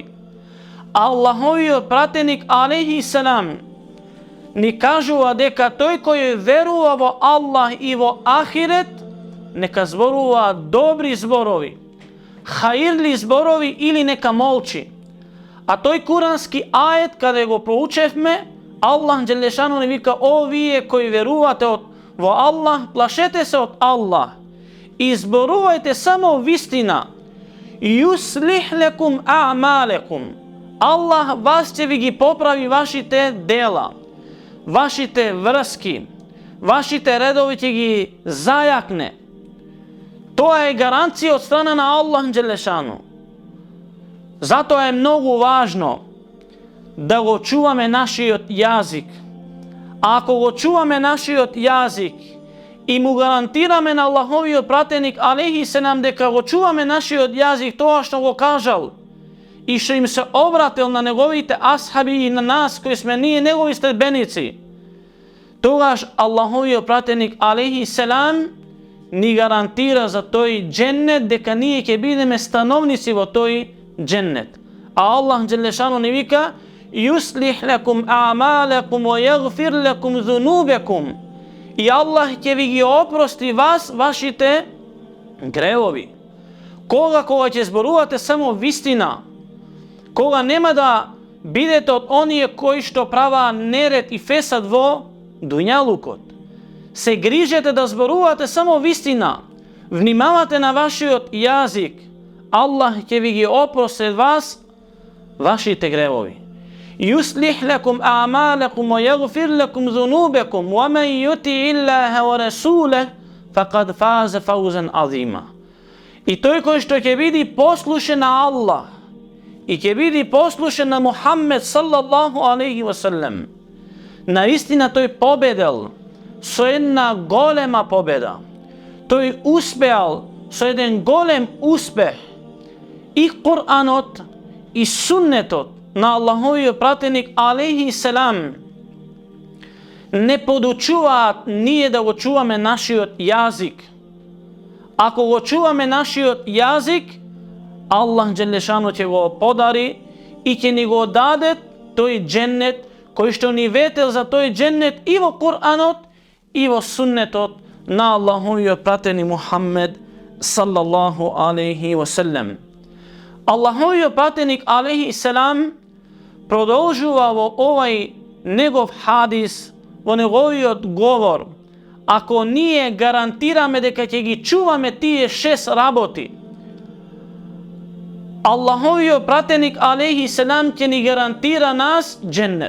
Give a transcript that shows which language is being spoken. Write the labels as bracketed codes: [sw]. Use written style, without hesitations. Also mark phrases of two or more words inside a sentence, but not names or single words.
[mk] Аллаховиот пратеник [ar] عليه السلام [mk] ни кажува дека тој кој верува во Аллах и во ахирет, нека зборува добри зборови, хаирли зборови или нека молчи. А тој курански аjet каде го проучевме, Аллах [ar] جل شأنه [mk] ни вика: "О вие кои верувате во Аллах, плашете се од Аллах и зборувајте само вистина. [ar] يصلح لكم أعمالكم", [mk] Аллах вас ќе ви ги поправи вашите дела, вашите врски, вашите редови ќе ги зајакне. Тоа е гаранција од страна на Аллах [ar] جل شأنه. [mk] Затоа е многу важно да го чуваме нашиот јазик. А ако го чуваме нашиот јазик и му гарантираме на Аллаховиот пратеник [ar] عليه السلام [mk] дека го чуваме нашиот јазик, тоа што го кажал и што им се обратил на неговите асхаби и на нас кои сме ние негови следбеници, тогаш Аллаховиот пратеник [ar] عليه السلام [mk] ни гарантира за тој дженнет дека ние ќе бидеме становници во тој дженнет. А Аллах [ar] جل شأنه [mk] ни вика: [ar] "يصلح لكم أعمالكم ويغفر لكم ذنوبكم", [mk] и Аллах ќе ви ги опрости вас вашите гревови. Кога ќе зборувате само вистина, кога нема да бидете од оние кои што праваа неред и фесад во дуњалукот. Се грижете да зборувате само вистина. Внимавате на вашиот јазик. Аллах ќе ви ги опрости вас вашите гревови. [ar] يصلح لكم أعمالكم ويغفر لكم ذنوبكم ومن يطع الله ورسوله فقد فاز فوزا عظيما. [mk] И тој кој што ќе биде послушен на Аллах и ќе биде послушен на Мухаммед [ar] صلى الله عليه وسلم, [mk] наистина тој победел со една голема победа. Тој успеал со еден голем успех. И Куранот и суннетот на Аллаховиот пратеник [ar] عليه السلام [mk] не подучуваат ние да го чуваме нашиот јазик. Ако го чуваме нашиот јазик, Аллах Джелешану ќе го подари и ќе ни го даде тој дженнет кој што ни ветел за тој дженнет и во Куранот и во суннетот на Аллаховиот пратеник Мухаммед [ar] صلى الله عليه وسلم. [mk] Аллаховиот пратеник [ar] عليه السلام [mk] продолжува во овај негов хадис, во неговиот говор, ако ние гарантираме дека ќе ги чуваме тие 6 работи, Аллаховиот пратеник [ar] عليه السلام [mk] ќе ни гарантира нас дженнет.